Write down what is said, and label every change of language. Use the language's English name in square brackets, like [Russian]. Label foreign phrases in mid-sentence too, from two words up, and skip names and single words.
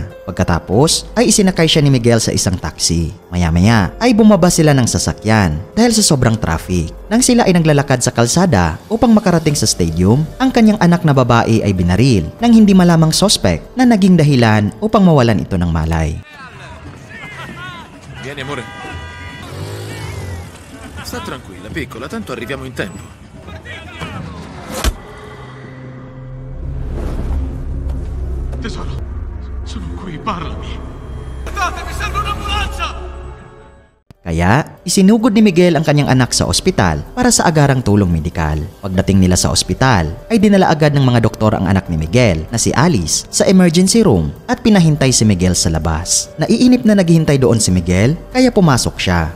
[Filipino] Pagkatapos ay isinakay siya ni Miguel sa isang taxi. Maya-maya ay bumaba sila ng sasakyan dahil sa sobrang traffic. Nang sila ay naglalakad sa kalsada upang makarating sa stadium, ang kanyang anak na babae ay binaril ng hindi malamang sospek na naging dahilan upang mawalan ito ng malay. [Italian] Vieni amore. Sta tranquilla, piccola, tanto arriviamo in tempo. Tesoro, sono qui, parlami. Guardate, mi serve un'ambulanza! [Filipino] Kaya, isinugod ni Miguel ang kanyang anak sa ospital para sa agarang tulong medikal. Pagdating nila sa ospital, ay dinala agad ng mga doktor ang anak ni Miguel na si Alice sa emergency room at pinahintay si Miguel sa labas. Naiinip na naghihintay doon si Miguel kaya pumasok siya.